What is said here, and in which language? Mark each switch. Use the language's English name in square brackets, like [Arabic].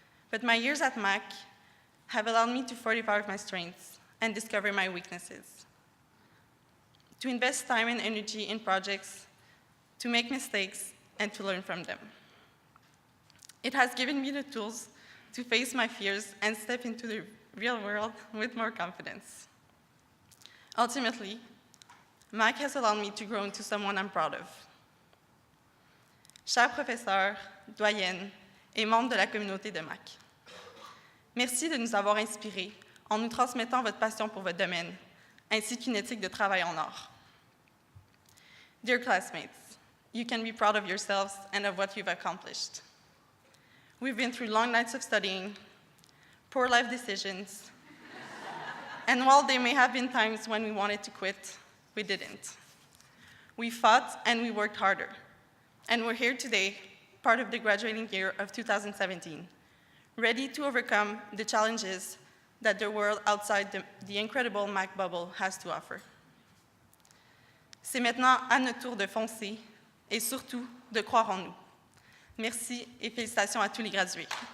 [English] But my years at MAC have allowed me to fortify my strengths and discover my weaknesses, to invest time and energy in projects, to make mistakes, and to learn from them. It has given me the tools to face my fears and step into the real world with more confidence. Ultimately, MAC has allowed me to grow into someone I'm proud of. [French] Chers professeurs, doyennes et membres de la communauté de MAC, merci de nous avoir inspirés en nous transmettant votre passion pour votre domaine, ainsi qu'une éthique de travail en or. [English] Dear classmates, you can be proud of yourselves and of what you've accomplished. We've been through long nights of studying, poor life decisions, and while there may have been times when we wanted to quit, we didn't. We fought and we worked harder, and we're here today, part of the graduating year of 2017, ready to overcome the challenges that the world outside the incredible MAC bubble has to offer. [French] C'est maintenant à notre tour de foncer et surtout de croire en nous. Merci et félicitations à tous les gradués.